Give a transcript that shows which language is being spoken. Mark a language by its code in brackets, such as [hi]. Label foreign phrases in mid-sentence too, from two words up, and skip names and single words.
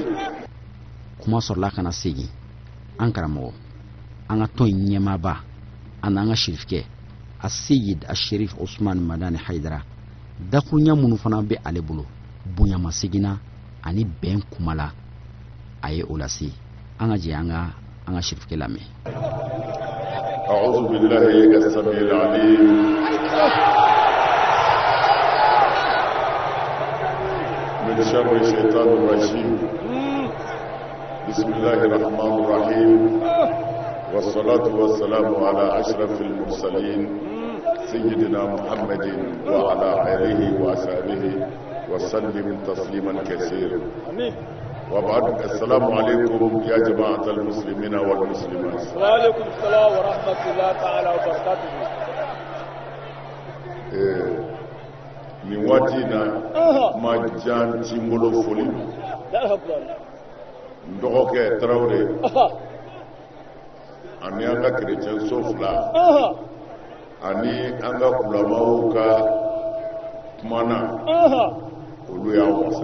[bm] kuma sɔrɔla kana segin an karamɔgɔ an ka tɔn in ɲɛmaaba ani an ka sirifkɛ a seyid a sherif usman madani haidara dakuruɲa minnu fana bɛ ale bolo bonyama seginna ani bɛn kumala a ye o lase an ka jɛ an ka sirifkɛ lamɛn. [ar] أعوذ بالله السميع العليم من شر الشيطان الرجيم بسم الله الرحمن الرحيم والصلاة والسلام على أشرف المرسلين سيدنا محمد وعلى آله وصحبه وسلم تسليما كثيرا وبعد السلام عليكم يا جماعة المسلمين والمسلمات. وعليكم السلام ورحمة الله تعالى وبركاته. [bm] ni waati na ma jan ti mbolo foli dɔgɔkɛ Tarawele ani an ka chrétien so fila ani an ka kulamaw ka kumana olu y'a wasa